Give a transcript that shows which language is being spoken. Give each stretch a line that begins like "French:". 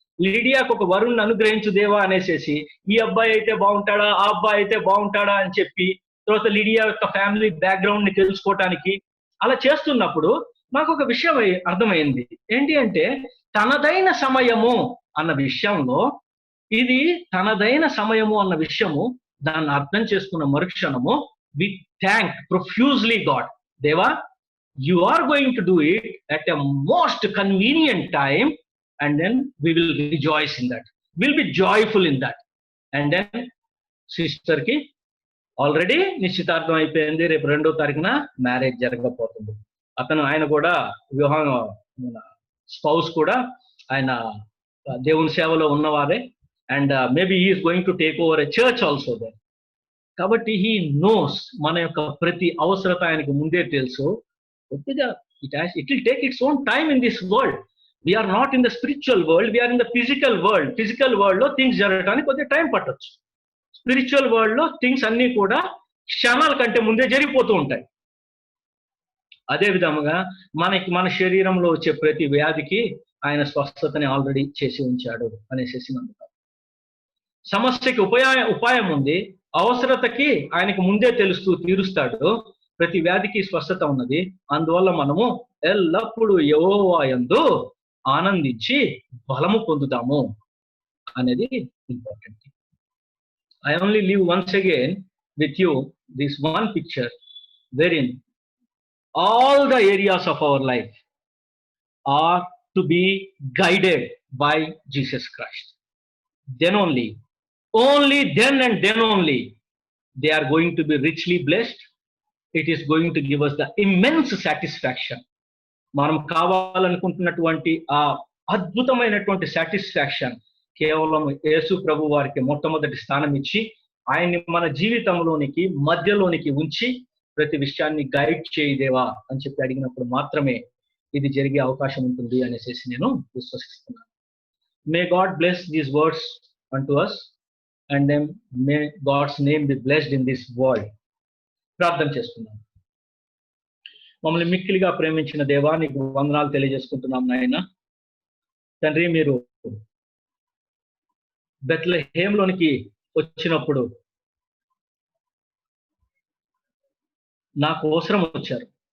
Telugu: లిడియాకు ఒక వరుణ్ణి అనుగ్రహించు దేవా అనేసి, ఈ అబ్బాయి అయితే బాగుంటాడా, ఆ అబ్బాయి అయితే బాగుంటాడా అని చెప్పి, తర్వాత లిడియా యొక్క ఫ్యామిలీ బ్యాక్గ్రౌండ్ ని తెలుసుకోవటానికి అలా చేస్తున్నప్పుడు నాకు ఒక విషయం అర్థమైంది. ఏంటి అంటే, తనదైన సమయము అన్న విషయంలో, ఇది తనదైన సమయము అన్న విషయము దాన్ని అర్థం చేసుకున్న మరుక్షణము
English: We thank profusely God. దేవా, you are going to do it at a most convenient time, and then we will rejoice in that. We'll be joyful in that. And then sister ki already
Telugu: నిశ్చితార్థం అయిపోయింది. రేపు 2వ తారీఖున marriage జరగబోతుంది. ఆయన కూడా వివాహం, స్పౌస్ కూడా ఆయన దేవుని సేవలో ఉన్నవారే.
English: And maybe he is going to take over a church also there. కాబట్టి he knows
Telugu: మన యొక్క ప్రతి అవసరత ఆయనకు ముందే తెలుసు.
English: It will take its own time in this world. We are not in the spiritual world, we are in the physical world.
Telugu: Physical world లో things జరగడానికి కొద్దిగా టైం పట్టొచ్చు. స్పిరిచువల్ వరల్డ్ లో థింగ్స్ అన్ని కూడా క్షణాల కంటే ముందే జరిగిపోతూ ఉంటాయి. అదే విధముగా మన శరీరంలో వచ్చే ప్రతి వ్యాధికి ఆయన స్వస్థతని ఆల్రెడీ చేసి ఉంచాడు అనేసి నమ్ముతారు. సమస్యకి ఉపాయం ఉంది, అవసరతకి ఆయనకు ముందే తెలుస్తూ తీరుస్తాడు. ప్రతి వ్యాధికి స్వస్థత ఉన్నది. అందువల్ల మనము ఎల్లప్పుడూ యెహోవా యందు ఆనందించి బలము పొందుతాము అనేది important.
English: I only leave once again with you this one picture wherein all the areas of our life are to be guided by Jesus Christ. Then only then and then only they are going to be richly blessed. It is going to give us the immense satisfaction.
Telugu: మనం కావాలనుకుంటున్నటువంటి ఆ అద్భుతమైనటువంటి satisfaction కేవలం యేసు ప్రభు వారికి మొట్టమొదటి స్థానం ఇచ్చి ఆయన్ని మన జీవితంలోనికి మధ్యలోనికి ఉంచి ప్రతి విషయాన్ని గైడ్ చేయదేవా అని చెప్పి అడిగినప్పుడు మాత్రమే ఇది జరిగే అవకాశం ఉంటుంది అనేసి నేను విశ్వసిస్తున్నాను.
English: May God bless these words unto us and then may God's name be blessed in this world.
Telugu: ప్రార్థన చేస్తున్నాం. మమ్మల్ని మిక్కిలిగా ప్రేమించిన దేవా, నీకు వందనాలు తెలియజేసుకుంటున్నాం నాయన. తండ్రి, మీరు బెత్లెహేంలోనికి వచ్చినప్పుడు నాకు అవసరం వచ్చారు.